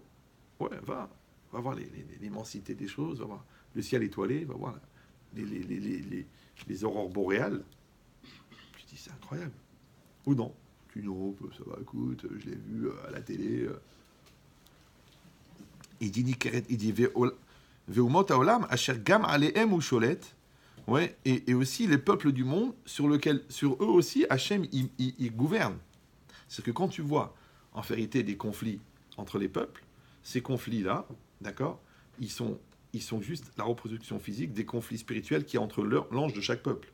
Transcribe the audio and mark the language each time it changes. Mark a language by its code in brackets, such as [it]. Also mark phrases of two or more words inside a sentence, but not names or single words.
[fr] Ouais, va voir l'immensité des choses, va voir le ciel étoilé, va voir les aurores boréales. Tu dis, c'est incroyable. Ou non. Tu dis, non, ça va, écoute, je l'ai vu à la télé. Il dit, [he] ואומות העולם אשר גם עליהם הוא שולט. [fr] Ouais, et aussi les peuples du monde sur eux aussi, Hachem, il gouverne. C'est que quand tu vois, en vérité, des conflits entre les peuples, ces conflits-là, d'accord, ils sont juste la reproduction physique des conflits spirituels qu'il y a entre l'ange de chaque peuple.